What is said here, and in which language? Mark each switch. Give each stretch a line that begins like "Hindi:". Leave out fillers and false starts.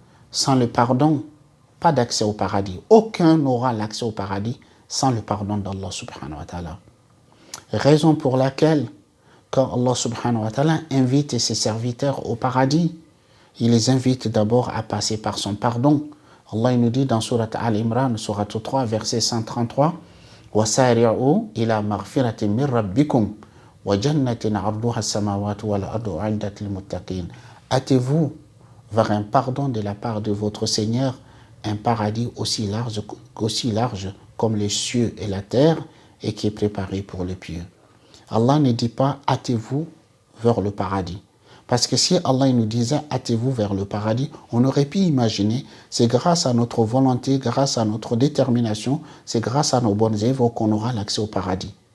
French: Sans le pardon, pas d'accès au paradis. Aucun n'aura l'accès au paradis sans le pardon d'Allah subhanahu wa ta'ala. Raison pour laquelle, quand Allah subhanahu wa ta'ala invite ses serviteurs au paradis, il les invite d'abord à passer par son pardon. Allah nous dit dans Surat Al-Imran, Surat 3, verset 133,
Arabic: وَسَارِعُوا إِلَى مَغْفِرَةٍ مِّن رَبِّكُمْ وَجَنَّةٍ عَرْضُهَا السَّمَاوَاتُ وَالْأَرْضُ أُعِدَّتْ لِلْمُتَّقِينَ.
French: Hâtez-vous vers un pardon de la part de votre Seigneur, un paradis aussi large comme les cieux et la terre, et qui est préparé pour les pieux. Allah ne dit pas hâtez-vous vers le paradis. Parce que si Allah nous disait hâtez-vous vers le paradis, on aurait pu imaginer, c'est grâce à notre volonté, grâce à notre détermination, c'est grâce à nos bonnes œuvres qu'on aura l'accès au paradis.